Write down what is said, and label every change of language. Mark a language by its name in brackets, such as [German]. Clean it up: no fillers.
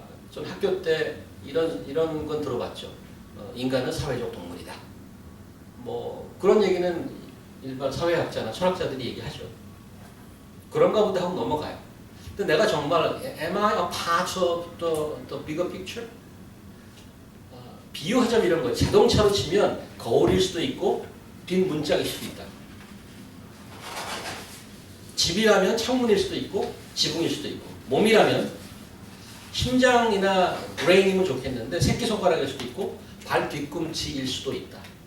[Korean] 전 학교 때 이런 건 들어봤죠. 인간은 사회적 동물이다. 뭐 그런 얘기는 일반 사회학자나 철학자들이 얘기하죠. 그런가 보다 하고 넘어가요. 근데 내가 정말 [English] am I a part of the bigger picture? [Korean] 비유하자면 이런 거예요. 자동차로 치면 거울일 수도 있고 빈 문짝일 수도 있다. 집이라면 창문일 수도 있고 지붕일 수도 있고 몸이라면 심장이나 브레인이면 좋겠는데 새끼손가락일 수도 있고 발 뒤꿈치일 수도 있다.